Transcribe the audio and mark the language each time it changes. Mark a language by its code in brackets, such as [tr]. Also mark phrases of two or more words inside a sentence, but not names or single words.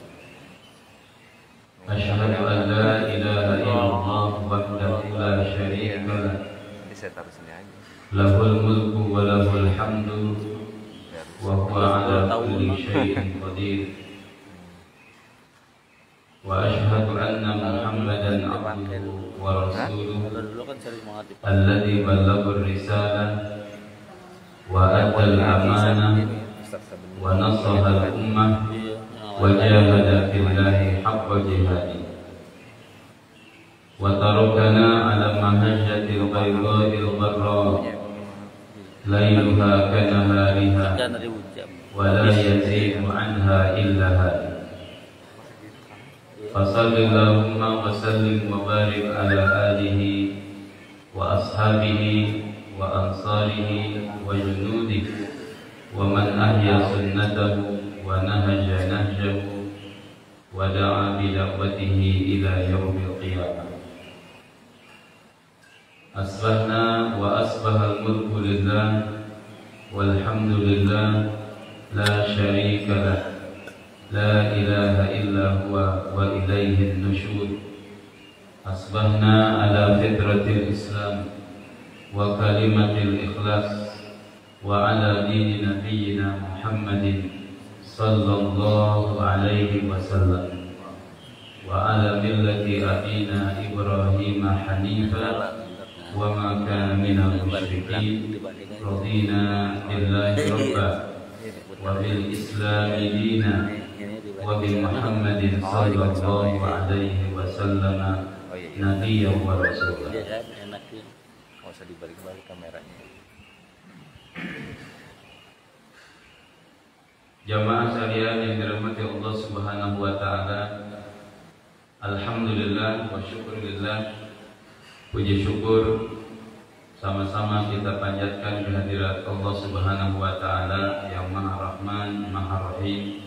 [ar] أشهد أن لا إله إلا الله وحده لا شريك له له الملك وله الحمد وهو على كل شيء قدير. وأشهد أن محمدا عبده ورسوله الذي بلغ الرسالة وأدى الأمانة ونصح الأمة وجاهد في الله حق جهاده وتركنا على المحجة البيضاء الغراء ليلها كنهارها ولا يزيغ عنها إلا هادي. فصل اللهم وسلم وبارك على آله وأصحابه وأنصاره وجنوده ومن أحيا سنته ونهج نهجه ودعا بدعوته إلى يوم القيامة. أصبحنا وأصبح الملك لله والحمد لله لا شريك له. لا إله إلا هو وإليه النشور. أصبحنا على فطرة الإسلام وكلمة الإخلاص وعلى دين نبينا محمد صلى الله عليه وسلم وعلى ملة أبينا إبراهيم حنيفا وما كان من المشركين. رضينا بالله ربا وبالإسلام دينا وبمحمد صلى الله عليه وسلم نبيا ورسولا. [id] Enggak usah dibalik-balik kameranya. Jamaah sekalian yang dirahmati [ar] الله سبحانه وتعالى, الحمد لله والشكر لله. [id] Puji syukur sama-sama kita panjatkan kehadirat [ar] الله سبحانه وتعالى [id] yang Maha Rahman, Maha Rahim.